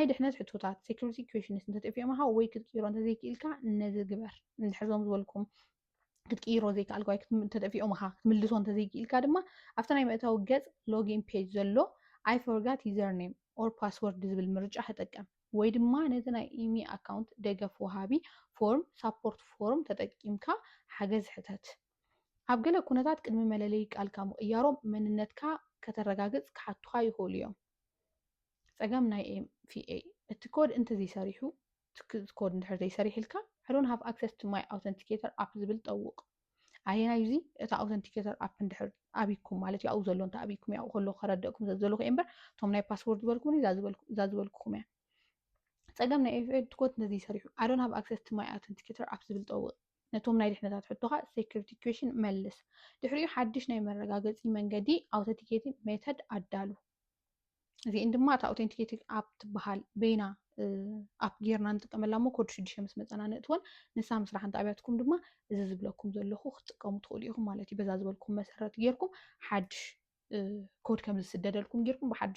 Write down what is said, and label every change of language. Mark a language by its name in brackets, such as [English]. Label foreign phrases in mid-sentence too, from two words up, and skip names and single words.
[Tigrinya] ድሕነት ሕቶታት [English] security questions [Tigrinya] እንተጠፊኦምካ ወይ ክትቅይሮ እንተዘይክኢልካ ነዚ ግበር እንድሕርዞም ዝበልኩም ክትቅይሮ ዘይከኣልካ ወይ እንተጠፊኦምካ ክትምልሶ እንተዘይክኢልካ ድማ ኣብቲ ናይ መእታዊ ገፅ [English] login page [Tigrinya] ዘሎ [English] I forgot username or password [Tigrinya] ዝብል ምርጫ ተጠቀም ወይ ድማ ነቲ ናይ ኢሚ ኣካውንት ደገፍ ወሃቢ [English] form support form [Tigrinya] ተጠቂምካ ሓገዝ ሕተት ኣብ ገለ ኩነታት ቅድሚ መለለይ ቃልካ ምቕያሮም መንነትካ ከተረጋግፅ ክሓቱካ ይኽእሉ እዮም ፀገም ናይ ኤምፊኤ እቲ ኮድ እንተዘይሰሪሑ ኮድ እንድሕር ዘይሰሪሕልካ [English] I don't have access to my authenticator app [Tigrinya] ዝብል ጠውቕ ኣየናይ እዚ እታ [English] authenticator app [Tigrinya] እንድሕር ኣቢኩም ማለት እዩ ኣብኡ ዘሎ እንተ ኣቢኩም ያው ከለኹ ከረድአኩም ዘለኹ እየ እምበር እቶም ናይ ፓስወርድ ዝበልኩኒ እዛ ዝበልኩኹም እያ ፀገም ናይ ኤምፊኤ እቲ ኮድ እንተዘይሰሪሑ [English] I don't have access to my authenticator app [Tigrinya] ዝብል ጠውቕ ነቶም ናይ ድሕነታት ሕቶኻ [English] security question [Tigrinya] መልስ ድሕሪኡ ሓድሽ ናይ መረጋገፂ መንገዲ [English] authenticating method [Tigrinya] ኣዳሉ እዚአን ድማ እታ [English] authenticating app [Tigrinya] ትበሃል በይና ኣፕ ጌርና ንጥቀመላ ሞ ኮድ 6 ምስ መፀና ንእትወን ንሳ ምስራሕ እንተኣብያትኩም ድማ እዚ ዝብለኩም ዘለኹ ክትጥቀሙ ትኽእሉ ኢኹም ማለት እዩ በዛ ዝበልኩም መሰረት ጌርኩም ሓድሽ ኮድ ከም ዝስደደልኩም ጌርኩም ብሓድሽ